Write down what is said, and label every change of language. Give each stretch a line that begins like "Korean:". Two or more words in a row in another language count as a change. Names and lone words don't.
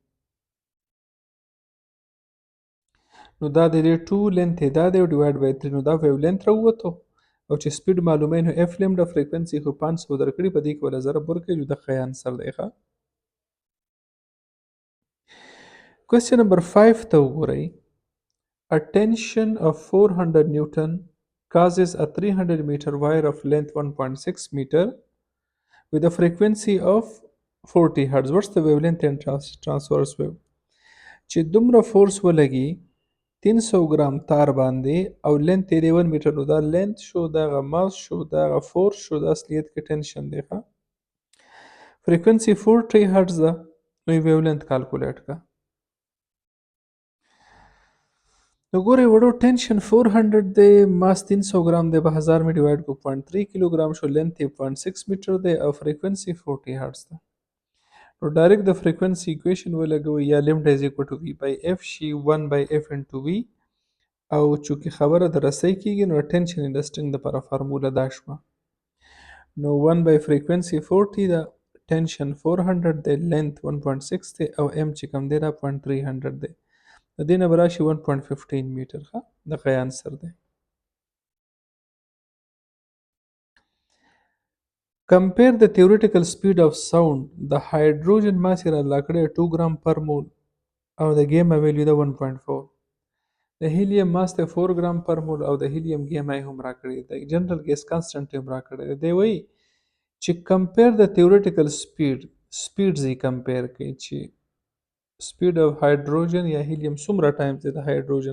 Pashto: نو دا د دې 2 لینث دا دی
English: divide by
Pashto: 3 نو دا ویولنت راووتو او چې سپیډ معلومه نو
English: f lambda
Pashto: فریکوینسي خو 500 درکړي په دې کې ولا ضرب ورکړي نو د ښه آنسر دی ښه
English: Question number 5
Pashto: ته وګورئ
English: A tension of 400 Newton causes a 300 meter wire of length 1.6 meter with a frequency of 40 hertz. What's the wavelength and transverse wave?
Pashto: چې دومره فورس ولګي 300 ګرام تار باندې او لینث یې 1 میټر نو دا لینث شو دغه ماس شو دغه فورس شو د اصلیت کې ټینشن دی ښه فریکوینسي 40 هرتز ده نو
English: wavelength calculate
Pashto: کا نو ګورئ وړو ټینشن 400 دی ماس 300 ګرام دی په 1000 مې ډیوایډ کو 0.3 کیلوګرام شو لینث یې 0.6 میټر دی او فریکوینسي 40 هرتز ده نو ډایرکټ د فریکوینسي ایکویشن ولګوئ یا
English: lambda is equal to v by f
Pashto: شي 1
English: by f into v
Pashto: او چونکې خبره د رسۍ کېږي نو ټینشن انډسټنګ دپاره فارموله دا شوه. نو 1
English: by frequency
Pashto: 40 ده، ټینشن 400 دی، لینث 1.6 دی او ام چې کوم دی دا 0.300 دی. د دې نه به راشي 1.15 میټر. ښه دغه یې انسر دی.
English: Compare the theoretical speed of sound.
Pashto: د هایدروجن ماس یې راله کړی 2 ګرام پر مول او د
English: gamma value
Pashto: ده 1.4. د هیلیم ماس ته 4 ګرام پر مول او د هیلیم ګیما یې هم راکړی دی.
English: general gas constant
Pashto: یې هم راکړی دی. دی وایي چې کمپیر د
English: theoretical speeds
Pashto: یې کمپیر کوي چې
English: speed of hydrogen
Pashto: یا هیلیم څومره ټایمز دی د هایدروجن.